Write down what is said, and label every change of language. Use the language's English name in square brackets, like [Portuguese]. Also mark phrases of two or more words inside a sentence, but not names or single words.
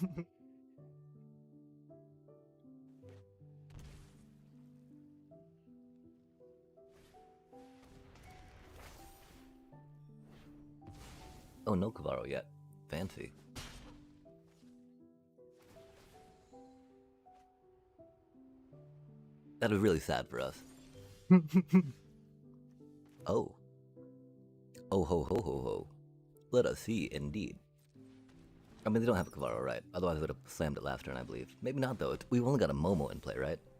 [English] Oh, no Kavaro yet. Fancy. That was really sad for us. Oh. Oh ho ho ho ho. Let us see, indeed. I mean, they don't have a Kavaro, right? Otherwise I would have slammed it last turn, I believe. Maybe not, though. We've only got a Momo in play, right?